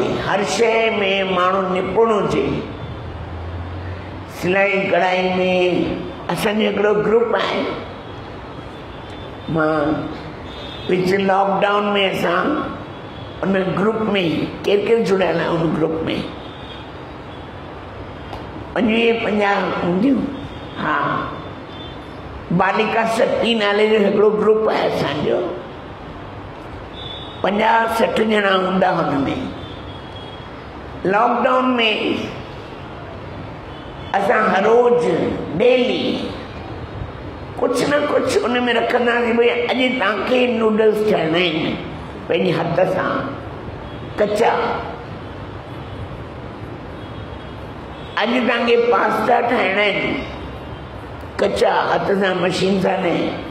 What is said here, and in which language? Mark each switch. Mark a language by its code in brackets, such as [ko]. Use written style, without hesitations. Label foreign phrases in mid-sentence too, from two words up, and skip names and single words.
[sd] हर शइ में माण्हू निपुण हुजे। सिलाई कढ़ाई में असांजो हिकिड़ो ग्रुप आहे, मां विच लॉकडाउन में असां उन ग्रुप में केरु केरु जुड़ियल आहे, उन ग्रुप में 25-50 हूंदियूं। हा, बालिका शक्ति नाले जो हिकिड़ो ग्रुप आहे असांजो, 50-60 ॼणा हूंदा हुनमें। लॉकडाउन में असां हर रोज डेली [hi] कुछ न कुछ [sd] उन में रखंदासीं। भई अॼु तव्हांखे नूडल्स ठाहिणा आहिनि पंहिंजे हथ सां कचा, अॼु तव्हांखे पास्ता ठाहिणा आहिनि कचा हथ सां, मशीन सां न।